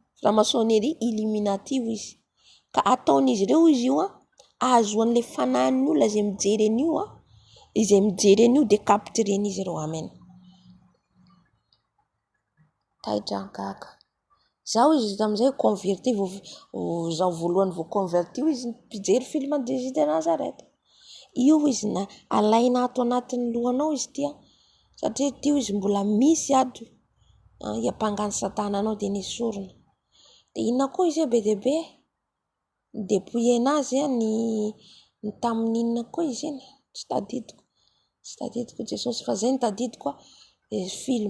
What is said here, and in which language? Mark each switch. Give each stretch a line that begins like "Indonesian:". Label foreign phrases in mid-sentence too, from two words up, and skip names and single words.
French: Franc-maçonnerie illuminative
Malagasy: izy. Ka ataon'izy ireo izy io ahazoan'le fanahin'ny olona izay mijery an'io izay mijery an'io dia capturen'izy ireo. Amen. Taidrangaka. Zaho izy tamin'izay converti zaho voalohany vao converti izy mpijery film de Jésus de Nazareth. Io izy na alaina ato anatin'ny lohanao izy tia satria tio izy mbola misy ato hiampangany satana anao dia nesorina. Dia inona koa izy be dia be dépouillena azy ny tamin'inona koa izy iny tsy tadidiko Jesosy fa zay ny tadidiko film.